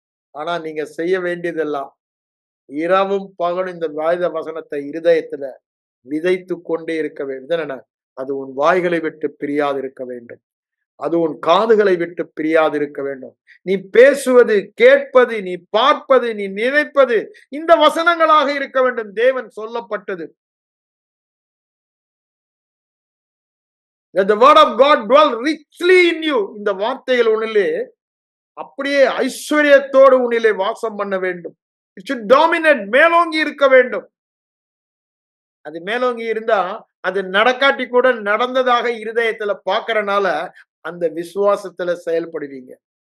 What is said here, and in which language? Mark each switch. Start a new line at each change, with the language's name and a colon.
Tamil: ஆனா நீங்க செய்ய வேண்டியதெல்லாம் இரவும் பகலும் இந்த வேத வசனத்தை இருதயத்துல விதைத்து கொண்டே இருக்க வேண்டும். அது உன் வாய்களை விட்டு பிரியாது இருக்க வேண்டும். அது உன் காதுகளை விட்டு பிரியாது இருக்க வேண்டும். நீ பேசுவது, கேட்பது, நீ பார்ப்பது, நீ நினைப்பது இந்த வசனங்களாக இருக்க வேண்டும். தேவன் சொல்லப்பட்டது.
English: The word of God dwell richly in you.
Tamil: இந்த வார்த்தைகள் உன்னிலே அப்படியே ஐஸ்வர்யத்தோடு உன்னிலே வாசம் பண்ண வேண்டும்.
English: It should dominate,
Tamil: மேலோங்கி இருக்க வேண்டும். அது மேலோங்கி இருந்தா அது நடக்காட்டி கூட நடந்ததாக இருதயத்துல பாக்குறனால அந்த விசுவாசத்துல செயல்படுவீங்க.